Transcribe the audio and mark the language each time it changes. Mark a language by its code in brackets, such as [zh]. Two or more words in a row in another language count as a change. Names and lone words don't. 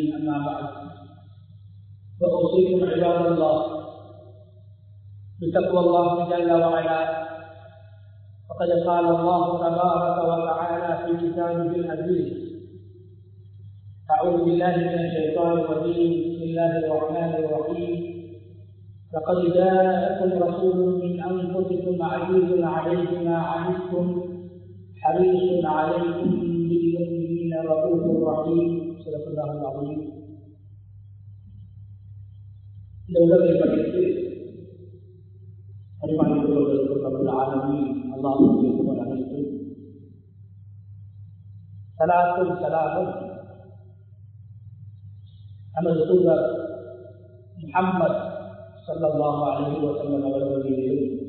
[ar] أما بعد، فأوصيكم عباد الله بتقوى الله جل وعلا، فقد قال الله تبارك وتعالى في كتابه العزيز: أعوذ بالله من الشيطان الرجيم. بسم الله الرحمن الرحيم. لقد جاءكم رسول من أنفسكم عزيز عليه ما عنتم حريص عليكم بالمؤمنين رؤوف رحيم. صدق الله العظيم. [ta] இந்த உலகை படைத்து பரிமாறிக் கொள்வதற்கு ஆலமீன் அல்லாஹ்வுடைய புகழ் அனைத்தும் ஸலாத்தும் ஸலாமும் நமது தூதர் முஹம்மது [ar] صلى الله عليه وسلم [ta] அவர்கள் மீதும்